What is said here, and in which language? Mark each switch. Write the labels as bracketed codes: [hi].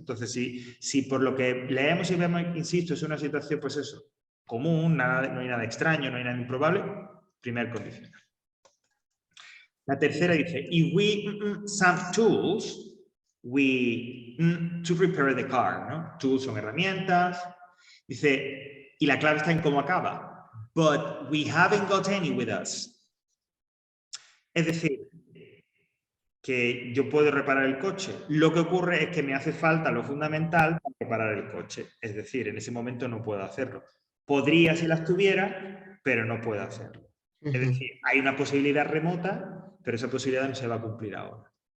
[es] Entonces, si por lo que leemos y vemos, insisto, es una situación, pues eso, común, no hay nada extraño, no hay nada improbable, primer condicional. La tercera dice, [en] if we some tools, to prepare the car, [es] ¿no? Tools son herramientas. Dice, y la clave está en cómo acaba. [en] But we haven't got any with us. [es] Es decir, que yo puedo reparar el coche. Lo que ocurre es que me hace falta lo fundamental para reparar el coche. Es decir, en ese momento no puedo hacerlo. Podría si las tuviera, pero no puedo hacerlo. Es decir, hay una posibilidad remota, pero esa posibilidad no se va a cumplir ahora.